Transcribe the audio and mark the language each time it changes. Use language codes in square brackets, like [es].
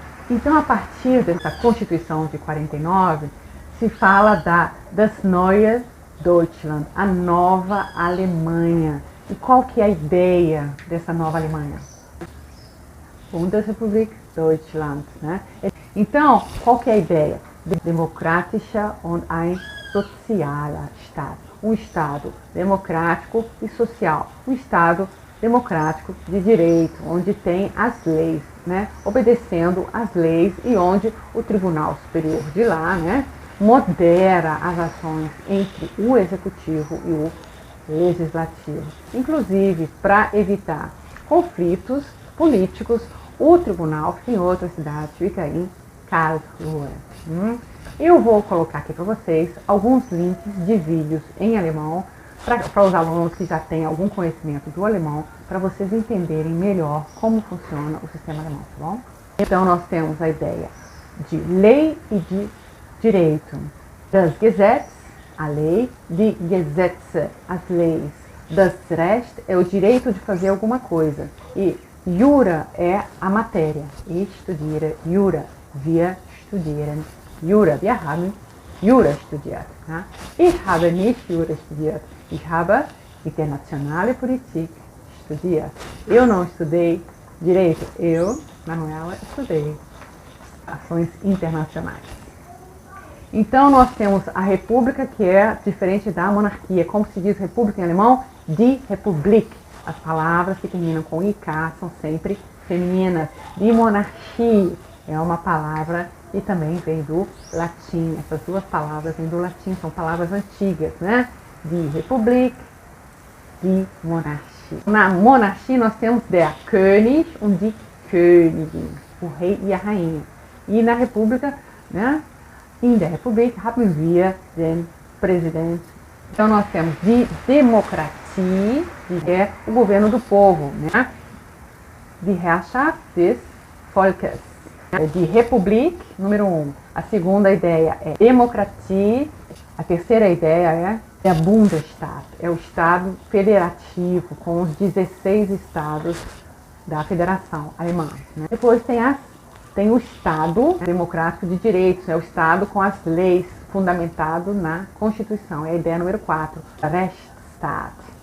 [pt] Então, a partir dessa Constituição de 49, se fala das Neue Deutschland, a nova Alemanha. E qual que é a ideia dessa nova Alemanha? Bundesrepublik Deutschland, né? Então, qual que é a ideia? [de] demokratischer und ein sozialer Staat. [pt] Um Estado democrático e social. Um Estado democrático de direito, onde tem as leis, né, obedecendo às leis e onde o Tribunal Superior de lá, né, modera as ações entre o Executivo e o Legislativo. Inclusive, para evitar conflitos políticos, o tribunal fica em outra cidade, fica em Karlsruhe. Eu vou colocar aqui para vocês alguns links de vídeos em alemão para os alunos que já têm algum conhecimento do alemão, para vocês entenderem melhor como funciona o sistema alemão, tá bom? Então nós temos a ideia de lei e de direito. Das Gesetz, a lei, de Gesetze, as leis. Das Recht é o direito de fazer alguma coisa. E Jura é a matéria. [de] Ich studiere Jura. Wir studieren Jura. Wir haben Jura studiert. Ja? Ich habe nicht Jura studiert. Ich habe internationale Politik studiert. [pt] Eu não estudei direito. Eu, Manuela, estudei ações internacionais. Então nós temos a república, que é diferente da monarquia. Como se diz república em alemão? Die Republik. As palavras que terminam com IK são sempre femininas. Die Monarchie é uma palavra e também vem do latim. Essas duas palavras vêm do latim, são palavras antigas, né? [de] Die Republik, die Monarchie. [pt] Na monarquia nós temos [de] der König und die Königin, [pt] o rei e a rainha. E na república, né? [de] In der Republik haben wir den Präsident. [pt] Então nós temos de Demokratie, que é o governo do povo, né? [de] Die Herrschaft des Volkes. [pt] De Republik, número 1. A segunda ideia é Demokratie. A terceira ideia é a Bundesstaat, é o Estado federativo, com os 16 estados da Federação Alemã. Né? Depois tem o Estado democrático de direitos, é o Estado com as leis, fundamentado na Constituição. É a ideia número 4, Rechtsstaat.